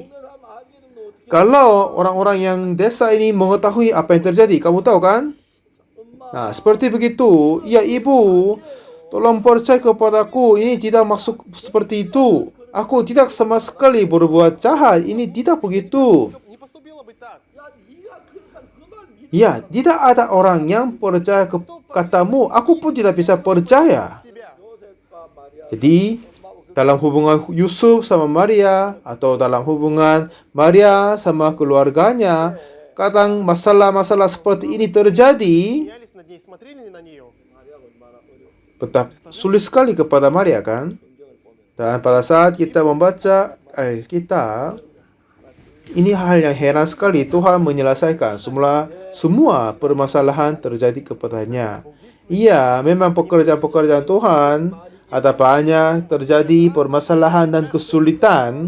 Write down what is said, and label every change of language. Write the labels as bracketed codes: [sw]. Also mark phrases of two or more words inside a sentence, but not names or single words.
[id] Kalau orang-orang yang desa ini mengetahui apa yang terjadi, kamu tahu kan? Nah, seperti begitu. Ya, ibu, tolong percaya kepadaku. Ini tidak maksud seperti itu. Aku tidak sama sekali berbuat jahat. Ini tidak begitu. [ru] Не поступило бы так. [id] Ya, tidak ada orang yang percaya katamu. Aku pun tidak bisa percaya. Тебя. Jadi, dalam hubungan Yusuf sama Maria, atau dalam hubungan Maria sama keluarganya, kadang masalah-masalah seperti ini terjadi. [ru] Смеялись над ней, смотрели на нее. [id] Betapa sulit sekali kepada Maria kan? Dan pada saat kita membaca kita, ini hal yang heran sekali. Tuhan menyelesaikan semua permasalahan terjadi kepadanya. Iya, memang pekerjaan-pekerjaan Tuhan ada banyak terjadi permasalahan dan kesulitan.